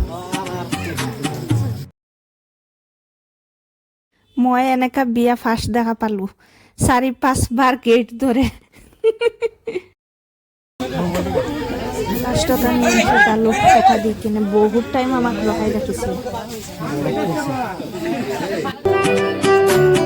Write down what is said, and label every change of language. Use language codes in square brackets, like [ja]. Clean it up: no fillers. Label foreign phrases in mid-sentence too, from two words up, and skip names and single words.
[as] মই এনেকা বিয়া ফার্স্ট দেখা পালো 4-5 বার গেট ধরে লাস্টত আমি এটা লোক কথা দি কিনে বহুত টাইম আমাক লগাই রাখিছিল